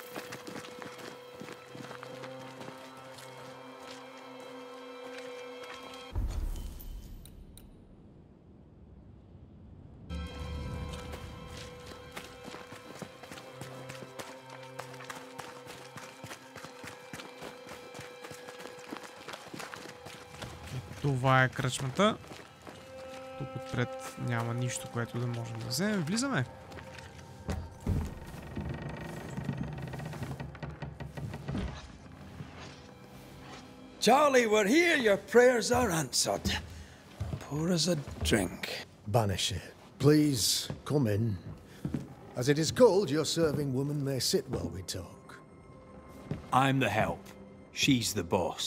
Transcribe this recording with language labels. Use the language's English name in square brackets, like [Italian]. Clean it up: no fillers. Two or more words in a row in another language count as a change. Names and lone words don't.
[Bulgarian] Това е кръчмата. Тук отпред няма нищо, което да можем да вземем. Влизаме. [English] Charlie, we're here. Your prayers are answered. Pour us a drink. Banishers, please come in. As it is cold, your serving woman may sit while we talk. I'm the help. She's the boss.